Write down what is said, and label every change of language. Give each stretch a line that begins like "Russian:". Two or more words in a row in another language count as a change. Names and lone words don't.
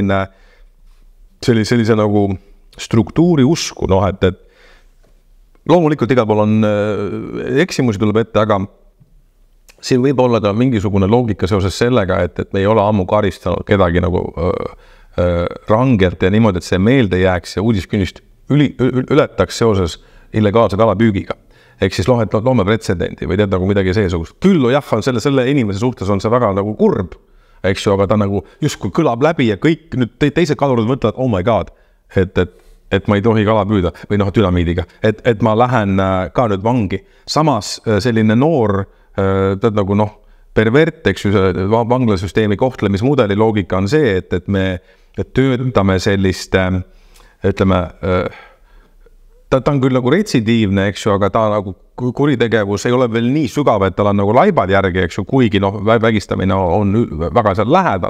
Estonian: sellise struktuuri usku, et loomulikult igal pool on eksimusi tuleb ette, aga siin võib olla ka mingisugune loogika seoses sellega, et me ei ole ammu karistanud kedagi rangelt ja niimoodi, et see meelde jääks ja uudiskünnist ületaks seoses illegaalse kalapüügiga. Ehk siis loome pretsedendi või tead midagi seesugust. Küll jah, on selle inimese suhtes on see väga kurb, eks ju, aga ta justkui kõlab läbi ja kõik nüüd teised kalurid mõtlevad,
English: oh my god,
Estonian: et ma ei tohi kala püüda või dünamiidiga, et ma lähen ka nüüd vangi. Samas selline noor, pervert, eks ju, vanglasüsteemi kohtlemismudeli loogika on see, et me töötame sellist, ütleme, ta on küll retsidiivne, eks ju, aga ta kuritegevus ei ole veel nii sügav, et tal on laibad järgi, eks ju, kuigi vägistamine on väga seal lähedal.